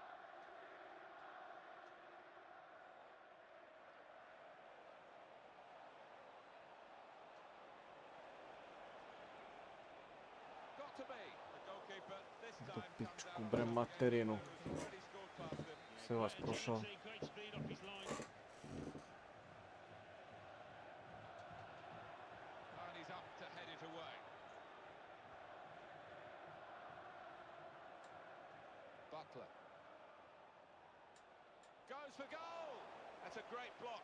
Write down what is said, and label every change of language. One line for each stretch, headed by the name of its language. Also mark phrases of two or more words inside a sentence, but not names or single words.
English: Got to be. The goalkeeper this time comes Pičku, out bre of materinu. who's already scored past him.
Serbian: Se vas prošao.
English: Great speed off his line. And he's up to head it away. Butler. Goes for goal! That's a great block.